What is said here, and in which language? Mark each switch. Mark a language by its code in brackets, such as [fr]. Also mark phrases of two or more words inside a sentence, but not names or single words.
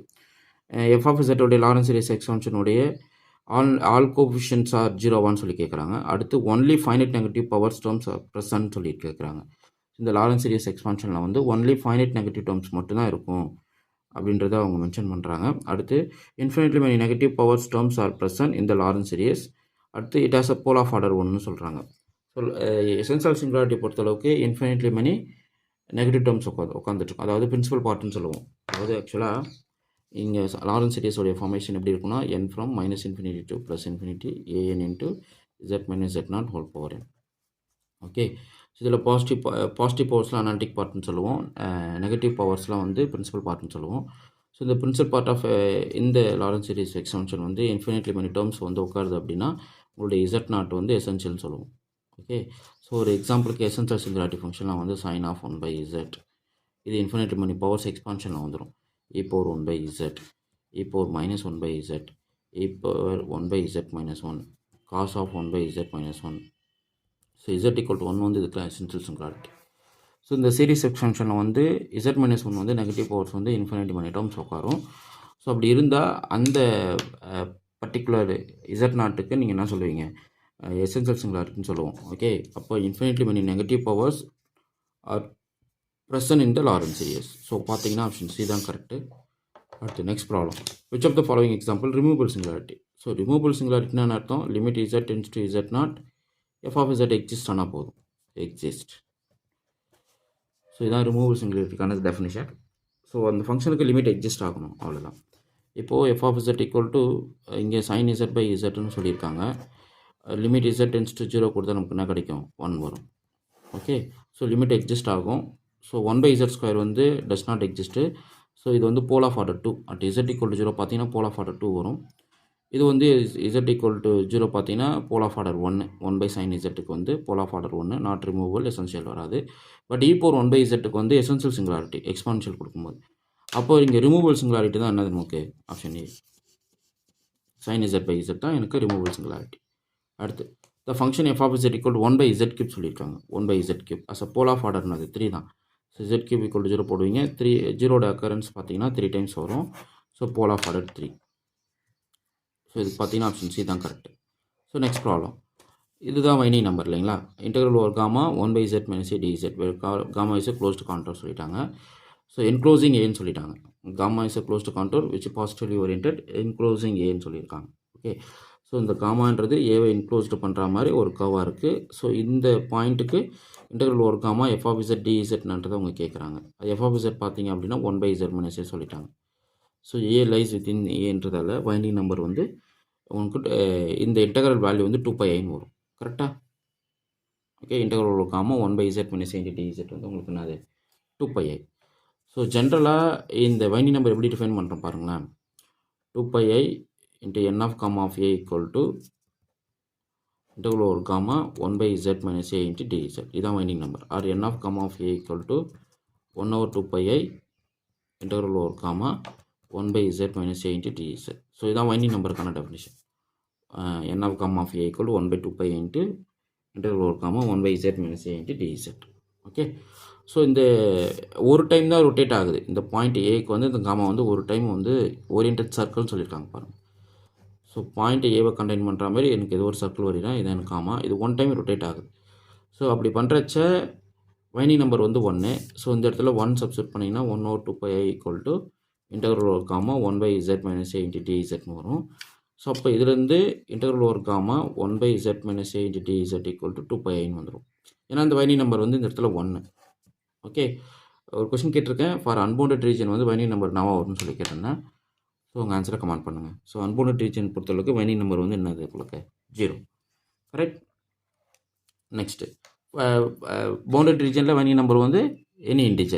[en] f of zோடைய Laurent series expansion all coefficients are 0 [ta] சொல்லி கேட்குறாங்க. [en] அடுத்து only finite negative powers terms are present [ta] சொல்லி கேட்குறாங்க. இந்த [en] Laurent series expansion [ta] வந்து [en] only finite negative terms [ta] மட்டும்தான் இருக்கும் அப்படின்றத அவங்க மென்ஷன் பண்ணுறாங்க. [en] அடுத்து infinitely many negative powers terms are present இந்த Laurent series. அடுத்து it has a pole of order 1ன்னு சொல்கிறாங்க. so essential singularity பொறுத்தளவுக்கு infinitely many negative terms [ta] உட்காந்துட்ருக்கும், அதாவது [en] principal part சொல்லுவோம். [ta] அதாவது ஆக்சுவலாக இங்கே [en] Laurent series formation [ta] எப்படி இருக்குன்னா [en] n from -infinity to +infinity an into z minus z0 whole power n. ஓகே. ஸோ இதில் positive powers analytic part சொல்லுவோம், negative powers வந்து principal part சொல்லுவோம். ஸோ இந்த principal part of இந்த Laurent series expansion வந்து infinitely many terms வந்து [ta] உட்காருது அப்படின்னா உங்களுடைய [en] z0 வந்து எசென்ஷியல்னு சொல்லுவோம். ஓகே. ஸோ ஒரு எக்ஸாம்பிளுக்கு essential singularity function வந்து sin of 1/z. இது infinitely many powers expansion வந்துடும். e power 1/z, e power minus 1/z, e power 1/z minus 1, cos of 1/z minus 1. ஸோ z equal to 1 [ta] வந்து இதுக்கெலாம் [en] essential singularity. ஸோ இந்த series expansion வந்து z minus 1 வந்து negative powers வந்து infinity many terms உட்காரும். [ta] ஸோ அப்படி இருந்தால் அந்த பர்டிகுலர் z0க்கு நீங்கள் என்ன சொல்லுவீங்க, [en] essential singularity [ta] சொல்லுவோம். [en] ஓகே. அப்போ infinitely many negative powers are present in the Lorentz series. ஸோ பார்த்தீங்கன்னா option C தான் கரெக்டு. அடுத்து next problem. which of the following example removable singularity. so removable singularity அர்த்தம் limit z tends to z0 f of z exist [ta] ஆனால் போதும், [en] எக்ஸிஸ்ட். ஸோ இதான் removal singularity definition. ஸோ அந்த ஃபங்க்ஷனுக்கு limit exist [ta] ஆகணும், அவ்வளோதான். [en] இப்போது f of z equal to இங்கே sine z by z சொல்லியிருக்காங்க. limit z tends to [ta] 0 கொடுத்தா நமக்கு என்ன கிடைக்கும்? [en] 1 வரும். okay, so limit exist ஆகும். ஸோ 1/z² வந்து does not exist. ஸோ [ta] இது வந்து [en] pole of order 2 at z equal to 0 பார்த்தீங்கன்னா pole of order 2 வரும். [ta] இது வந்து [en] z equal to 0 பார்த்தீங்கன்னா pole of order 1/sin z வந்து pole of order 1, not removal, essential வராது. [ta] பட் e⁴ 1/z வந்து [en] essential singularity exponential [ta] கொடுக்கும்போது, அப்போ இங்கே [en] removal singularity [ta] தான் என்னது நமக்கு? [en] option A, [ta] sin z/z தான் எனக்கு [en] removal singularity. அடுத்து the function f of z equal to 1/z³ சொல்லியிருக்காங்க. 1/z³ as a pole of order 3 தான். ஸோ z³ equal to 0 போடுவீங்க. 3 zero occurrence பார்த்தீங்கன்னா 3 டைம்ஸ் வரும். so pole of order 3. ஸோ [ta] இது பார்த்தீங்கன்னா [en] option C தான் கரெக்ட். so next problem, இதுதான் winding number இல்லைங்களா? integral over gamma 1/z - a dz gamma is closed contour சொல்லிட்டாங்க. so enclosing A சொல்லிட்டாங்க. gamma is closed contour which positively oriented enclosing A சொல்லியிருக்காங்க. okay, so [ta] இந்த காமான்றது ஏவை என்க்ளோஸ்டு பண்ணுற மாதிரி ஒரு கர்வாக இருக்குது. [en] ஸோ இந்த பாயிண்ட்டுக்கு integral over gamma f of z dz [ta] அவங்க கேட்குறாங்க. [en] f of z [ta] பார்த்தீங்க அப்படின்னா 1/z - a சொல்லிட்டாங்க. [en] so A lies within A winding number [ta] வந்து உங்களுக்கு இந்த [en] integral value வந்து 2πiன்னு வரும். கரெக்டாக? ஓகே, integral over gamma 1/z - a dz [ta] வந்து உங்களுக்கு என்னது? [en] 2πi. so generally இந்த winding number எப்படி டிஃபைன் [ta] பண்ணுறோம் பாருங்களேன். [en] 2πi into n of gamma of a equal to integral over gamma 1/z - a into dz. இதுதான் winding number. ஆர் n of gamma of a equal to 1/2πi integral over gamma 1/z - a into dz. ஸோ இதுதான் winding number definition. n of gamma of a equal to 1/2πi into integral over gamma 1/z - a into dz. okay, so [ta] இந்த ஒரு டைம் தான் ரொட்டேட் ஆகுது. இந்த [en] point A [ta] வந்து இந்த காமா வந்து ஒரு டைம் வந்து [en] oriented circle [ta] சொல்லியிருக்காங்க பாருங்கள். [en] so point A [ta] கண்டெயின் பண்ணுற மாதிரி எனக்கு ஏதோ ஒரு சர்க்கிள் வரைனா இது எனக்கு காமா, இது [en] one time rotate [ta] ஆகுது. ஸோ அப்படி பண்ணுறச்ச [en] winding number [ta] வந்து 1. [en] ஸோ [ta] இந்த இடத்துல [en] 1 சப்ஸ்டியூட் பண்ணிங்கன்னா 1/2πi equal to integral over gamma 1/z - a into dzன்னு வரும். ஸோ [ta] அப்போ இதுலேருந்து [en] integral over gamma 1/z - a into dz equal to 2πiன்னு வந்துடும். [ta] ஏன்னா இந்த [en] winding number [ta] வந்து இந்த இடத்துல 1. ஓகே, ஒரு கொஸ்டின் கேட்டிருக்கேன், [en] for unbounded region [ta] வந்து [en] winding number [ta] நாவா வரும்னு சொல்லி கேட்டிருந்தேன். ஸோ உங்கள் ஆன்சரை கமெண்ட் பண்ணுங்கள். [en] so unbounded region பொறுத்தளவுக்கு winding number [ta] வந்து என்னது உங்களுக்கு? [en] 0. கரெக்ட். next bounded region winding number வந்து any integer.